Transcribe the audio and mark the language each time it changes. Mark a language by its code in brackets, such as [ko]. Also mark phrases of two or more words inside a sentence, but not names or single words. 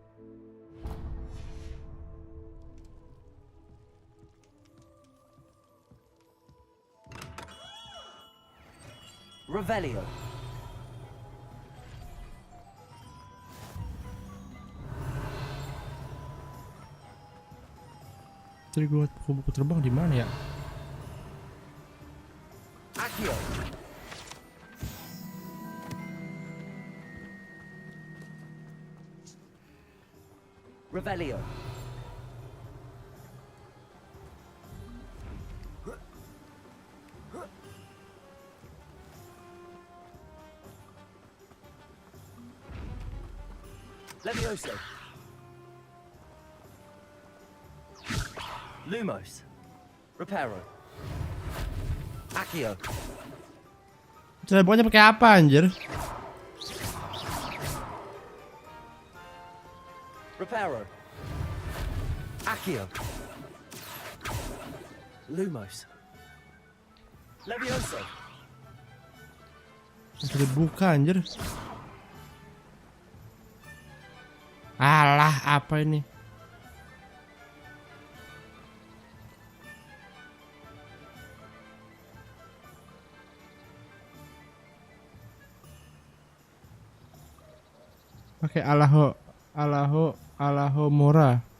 [id] Revelio. Tadi gue buku terbang di mana ya? Accio. Revelio. Levioso. Lumos. Reparo. Accio. Terbangnya pakai apa anjir? Reparo. Accio. Lumos. Levioso. Sudah buka anjir. Alah, apa ini? Pakai Alahomora.